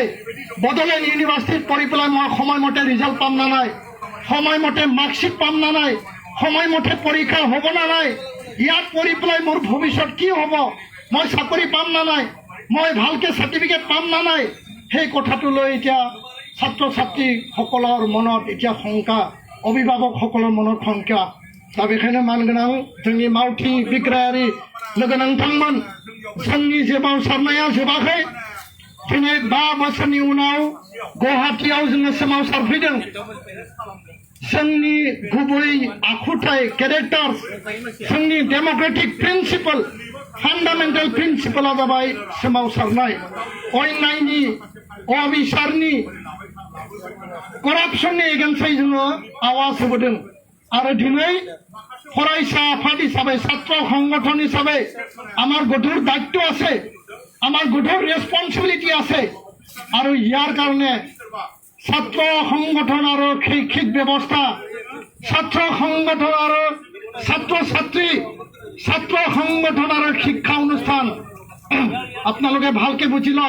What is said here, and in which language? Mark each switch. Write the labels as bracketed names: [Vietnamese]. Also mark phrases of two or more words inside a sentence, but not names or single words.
[Assamese] বড়োলেণ্ড ইউনিভাৰ্চিটিত পঢ়ি পেলাই মই সময়মতে ৰিজাল্ট পাম না নাই, সময়মতে মাৰ্কশ্বিট পাম না নাই, সময়মতে পৰীক্ষা হ'ব না নাই, ইয়াত পঢ়ি পেলাই মোৰ ভৱিষ্যত কি হ'ব, মই চাকৰি পাম না নাই, মই ভালকৈ চাৰ্টিফিকেট পাম না নাই, সেই কথাটো লৈ এতিয়া ছাত্ৰ ছাত্ৰীসকলৰ মনত এতিয়া শংকা, अभिभावकসকলৰ মনত শংকা। [Bodo] दा बेखायनो मानगोनां जोंनि मावथि बिग्रायारि लोगो नांथांमोन, जोंनि जे मावसारनाया जोबाखै। दिनै 5 बोसोरनि उनाव गुवाहाटीयाव जोङो सोमावसारफैदों। जोंनि गुबै आखुथाय, केरेक्टार, जोंनि [English] democratic principle, [Bodo] फान्डामेन्टेल प्रिन्सिपला जाबाय सोमावसारनाय, अन्यायनि, अबिचारनि, करापसननि एगेन्स्टै जोङो आवाज होबोदों। आरो दिनै फरायसा आफाद हिसाबै, [Assamese] ছাত্র সংগঠন হিসাবে আমার গধুৰ দায়িত্ব আছে, আমার গধুৰ রেসপন্সিবিলিটি আছে। আৰু ইয়াৰ কাৰণে ছাত্র সংগঠন আৰু শৈক্ষিক ব্যৱস্থা, ছাত্র সংগঠন আৰু ছাত্র ছাত্ৰী, ছাত্র সংগঠন আৰু শিক্ষা অনুষ্ঠান আপোনালোকে ভালকে বুজি লওক।